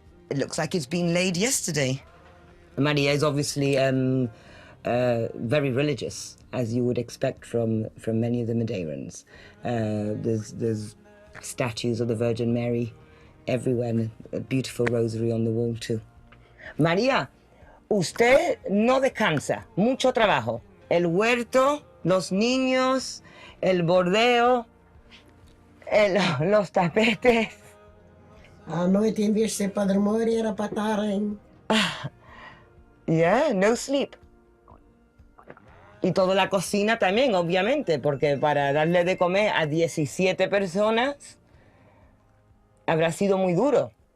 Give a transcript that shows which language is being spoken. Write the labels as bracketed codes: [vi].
[en] It looks like it's been laid yesterday. Maria is obviously very religious, as you would expect from many of the Madeirans. There's statues of the Virgin Mary everywhere, and a beautiful rosary on the wall too. [es] Maria, usted no descansa, mucho trabajo. El huerto, los niños, el bordeo, los tapetes. [pt] À noite, em vez de ser para dormir, era para estar em... [en] Yeah, no sleep. [es] Y toda la cocina también, obviamente, porque para darle de comer a 17 personas habrá sido muy duro.